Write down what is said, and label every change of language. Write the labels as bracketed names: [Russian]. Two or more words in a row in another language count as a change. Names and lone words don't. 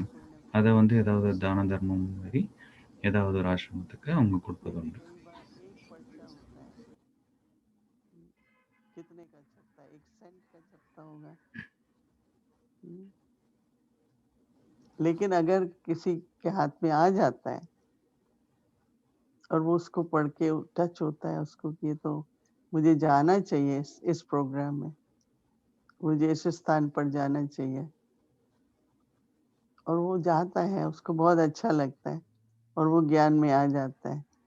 [Tamil] அதை வந்து ஏதாவது தான தர்மம் மாதிரி ஏதாவது ஒரு ஆசிரமத்துக்கு அவங்க கொடுப்பது உண்டு. [Hindi] कितने का छपता है? 1 सेंट का छपता होगा। लेकिन अगर किसी के हाथ में आ जाता है और वो उसको पढ़ के टच होता है उसको कि ये तो मुझे जाना चाहिए इस प्रोग्राम में, मुझे इस स्थान पर जाना चाहिए, और वो जाता है, उसको बहुत अच्छा लगता है और वो ज्ञान में आ जाता है।